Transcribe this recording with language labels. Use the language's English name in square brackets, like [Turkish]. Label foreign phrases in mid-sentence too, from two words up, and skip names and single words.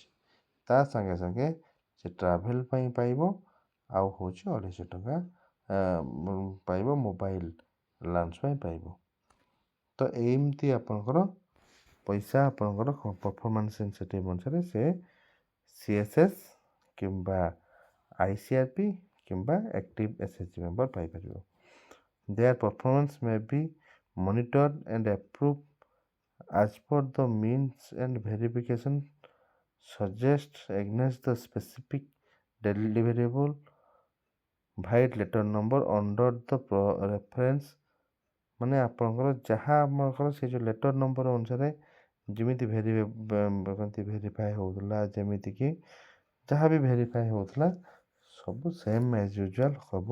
[Odia] ତା ସାଙ୍ଗେ ସାଙ୍ଗେ ସେ ଟ୍ରାଭେଲ୍ ପାଇଁ ପାଇବ ଆଉ ହେଉଛି 250 ଟଙ୍କା ପାଇବ [English] mobile allowance [Odia] ପାଇଁ ପାଇବ। ତ ଏମିତି ଆପଣଙ୍କର ପଇସା ଆପଣଙ୍କର [English] performance incentive [Odia] ଅନୁସାରେ ସେ CSS କିମ୍ବା ICRP କିମ୍ବା ଆକ୍ଟିଭ୍ SHG ମେମ୍ବର ପାଇପାରିବ। [English] Their performance may be monitored and approved as per the means and verification suggests against the specific deliverable vide letter number under the reference. [Odia] ମାନେ ଆପଣଙ୍କର ଯାହା ଆପଣଙ୍କର ସେ ଯେଉଁ ଲେଟର୍ ନମ୍ବର ଅନୁସାରେ ଯେମିତି ଭେରିଫାଏ ହେଉଥିଲା ଯେମିତିକି ଯାହା ବି ଭେରିଫାଏ ହେଉଥିଲା ସବୁ [English] same as usual [Odia] ହେବ।